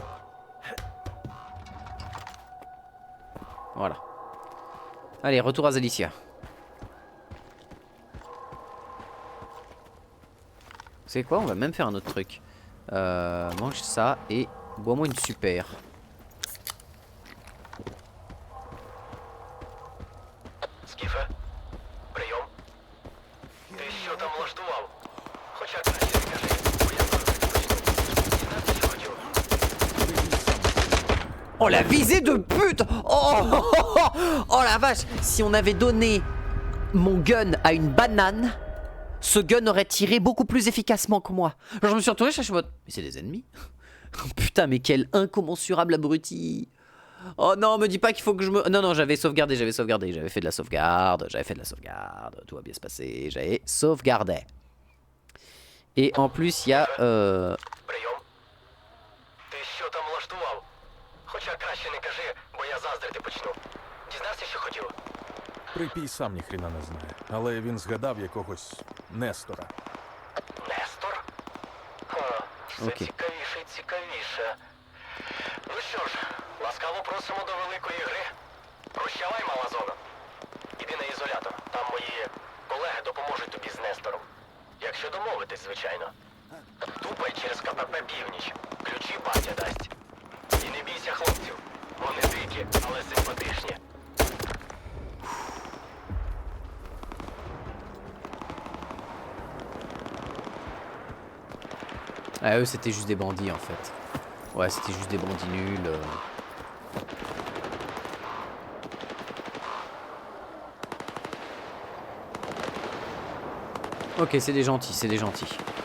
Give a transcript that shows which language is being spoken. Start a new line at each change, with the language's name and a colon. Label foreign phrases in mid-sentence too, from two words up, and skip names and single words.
French: Voilà. Allez, retour à Zalicia. C'est quoi? On va même faire un autre truc. Mange ça et bois-moi une super.
Ukrainian: Скіфе, прийом. Ти що там влаштував? Хоча краще не кажи, бо я завжди почну. Дізнатися, що хотів.
French: Oh la visée de pute! Oh la vache! Si on avait donné mon gun à une banane, ce gun aurait tiré beaucoup plus efficacement que moi. Genre je me suis retourné, je suis en mode, mais c'est des ennemis? Putain, mais quel incommensurable abruti! Oh non, me dis pas qu'il faut que je me... Non, non, j'avais sauvegardé, j'avais fait de la sauvegarde, tout va bien se passer, j'avais sauvegardé. Et en plus, il y a...
Ukrainian: Прийом. Ти що там влаштував? Хоча краще не кажи, бо я заздрити почну. Дізнався, що хотів? Припій сам ніхрена не знає, але він згадав якогось Нестора. Нестор? Все Окей. цікавіше і цікавіше. Ну що ж, ласкаво просимо до великої гри. Прощавай, мала зона. Іди на ізолятор. Там мої колеги допоможуть тобі з Нестором. Якщо домовитись, звичайно. Тупай через КПП Північ. Ключі батя дасть. І не бійся хлопців. Вони дикі, але симпатичні.
French: Ah, eux, c'était juste des bandits, en fait. Ouais, c'était juste des bandits nuls. Ok, c'est des gentils, c'est des gentils.